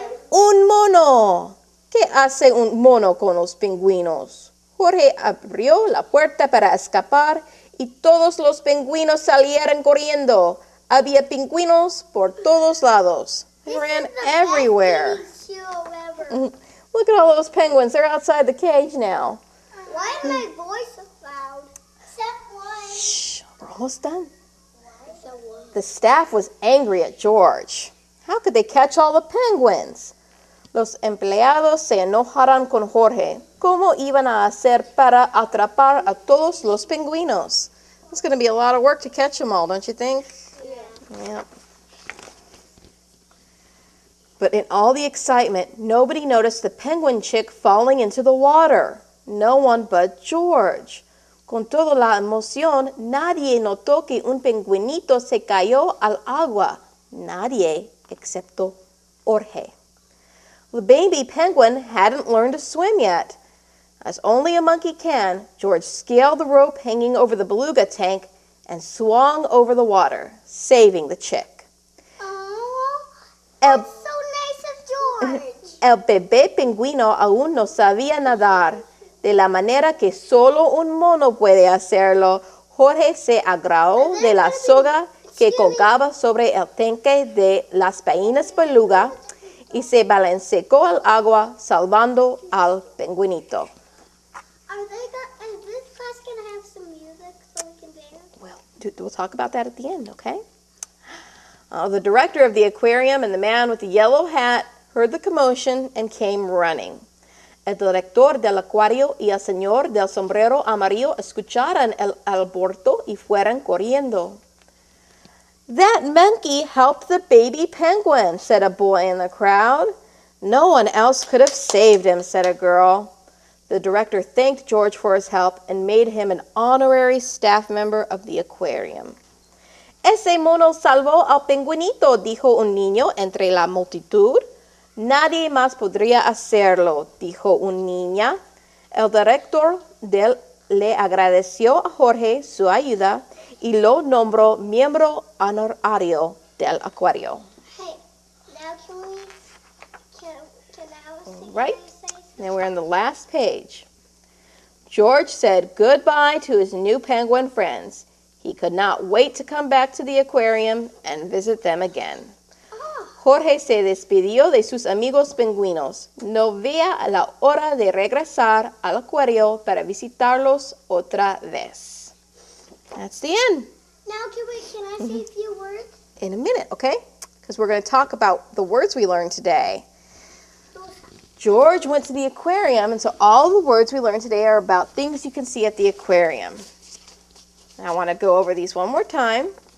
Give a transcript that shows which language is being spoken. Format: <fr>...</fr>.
<es>Un mono. ¿Qué hace un mono con los pingüinos? Jorge abrió la puerta para escapar y todos los pingüinos salieron corriendo. Había pingüinos por todos lados.</es> <en>They ran everywhere. Look at all those penguins. They're outside the cage now. Why is my voice so loud? Except one. Shh, we're almost done. The staff was angry at George. How could they catch all the penguins?</en> <es>Los empleados se enojaron con Jorge. ¿Cómo iban a hacer para atrapar a todos los pingüinos?</es> <en>It's going to be a lot of work to catch them all, don't you think? Yeah. But in all the excitement, nobody noticed the penguin chick falling into the water. No one but George.</en> <es>Con toda la emoción, nadie notó que un pingüinito se cayó al agua. Nadie excepto Jorge.</es> <en>The baby penguin hadn't learned to swim yet. As only a monkey can, George scaled the rope hanging over the beluga tank and swung over the water, saving the chick. Oh, that's so nice of George.</en> <es>El bebé pingüino aún no sabía nadar. De la manera que solo un mono puede hacerlo, Jorge se agarró de la soga que colgaba sobre el tanque de las gallinas beluga y se balanceó al agua, salvando al pingüinito.</es> <en>Is this class going to have some music so we can dance? We'll talk about that at the end, okay? The director of the aquarium and the man with the yellow hat heard the commotion and came running.</en> <es>El director del acuario y el señor del sombrero amarillo escucharon el alboroto y fueron corriendo.</es> <en>That monkey helped the baby penguin, said a boy in the crowd. No one else could have saved him, said a girl. The director thanked George for his help and made him an honorary staff member of the aquarium.</en> <es>Ese mono salvó al pingüinito, dijo un niño entre la multitud. Nadie más podría hacerlo, dijo una niña. El director le agradeció a Jorge su ayuda y lo nombró miembro honorario del acuario.</es> <en>Hey, now can Alice Right. Now we're on the last page. George said goodbye to his new penguin friends. He could not wait to come back to the aquarium and visit them again.</en> <es>Jorge se despidió de sus amigos pingüinos. No veía a la hora de regresar al acuario para visitarlos otra vez.</es> <en>That's the end. Now can I say a few words? In a minute, okay? Because we're going to talk about the words we learned today. George went to the aquarium, and so all the words we learned today are about things you can see at the aquarium. I want to go over these one more time.</en>